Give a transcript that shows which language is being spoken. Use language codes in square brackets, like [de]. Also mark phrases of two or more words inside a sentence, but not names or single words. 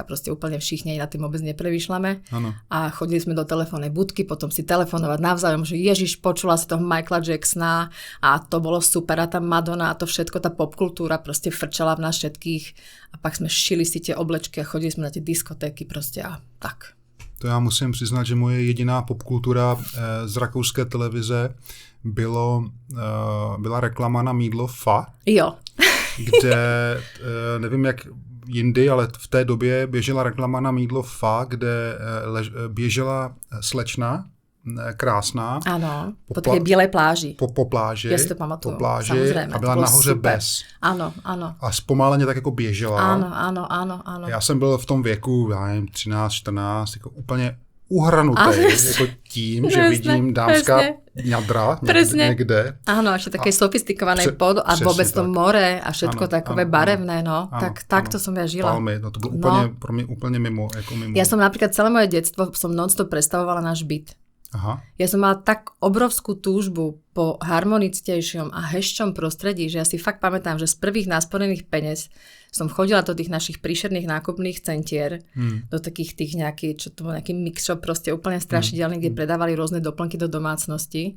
[sk] Proste úplne všichni na tým vôbec nepremýšľame. A chodili sme do telefónnej budky, potom si telefonovať navzájom, že Ježiš, počula si toho Michaela Jacksona a to bolo super a tá Madonna a to všetko, tá popkultúra proste frčala v nás všetkých a pak sme šili si tie oblečky a chodili sme na tie diskotéky proste a tak. [cs] To já musím přiznat, že moje jediná popkultura z rakouské televize byla reklama na mýdlo Fa. Jo. Kde, nevím jak jindy, ale v té době běžela reklama na mýdlo Fa, kde běžela slečna, krásná. [sk] Áno, po tej bielej pláži. [cs] Po pláži. Ja si to pamatuju, po pláži [sk] samozrejme. [cs] A byla nahoře super. Bez. [sk] Áno. [cs] A zpomaleně tak jako běžela. [sk] Áno. [cs] Já jsem byl v tom věku, já nevím, 13, 14, jako úplně uhrnutý, jako tím, že vidím dámská ňadra někde. [sk] Áno, ešte také sofistikované pod a vôbec to more a všetko takové barevné, no. Takto som ja žila. Palmy, [cs] no to bylo úplně, pro mě úplně mimo, jako mimo. [sk] Ja som napríklad celé moje detstvo som non-stop predstavovala náš byt. Aha. Ja som mala tak obrovskú túžbu po harmonickejšom a hešťom prostredí, že ja si fakt pamätám, že z prvých násporených peniaz som chodila do tých našich príšerných nákupných centier, do takých tých nejakých, čo to bol nejaký mix-shop, proste úplne strašidelný, kde predávali rôzne doplnky do domácnosti.